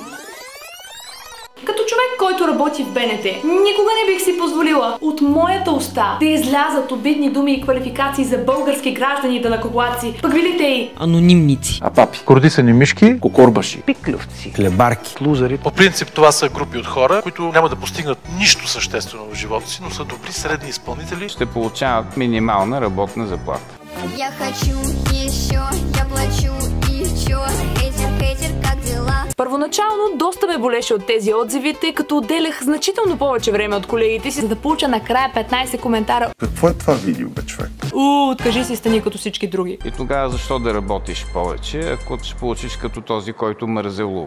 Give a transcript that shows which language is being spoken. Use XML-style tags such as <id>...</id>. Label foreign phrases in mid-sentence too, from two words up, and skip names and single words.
<bg>Като човек, който работи в БНТ, никога не бих си позволила от моята уста да излязат обидни думи и квалификации за български граждани и данъкоплатци, пък видите и анонимници. А папи? Кордисани мишки, кокорбаши, пиклювци, хлебарки, лузери. По принцип това са групи от хора, които няма да постигнат нищо съществено в живота си, но са добри средни изпълнители. Ще получават минимална работна заплата.</bg> <ru>Я хочу еще, я плачу еще. Хейтер, как дела?</ru> <bg>Първоначално доста ме болеше от тези отзиви, тъй като отделях значително повече време от колегите си, за да получа накрая 15 коментара. Какво е това видео, бе, човек? Откажи си, стани като всички други. И тогава защо да работиш повече, ако ще получиш като този, който мързелува?</bg>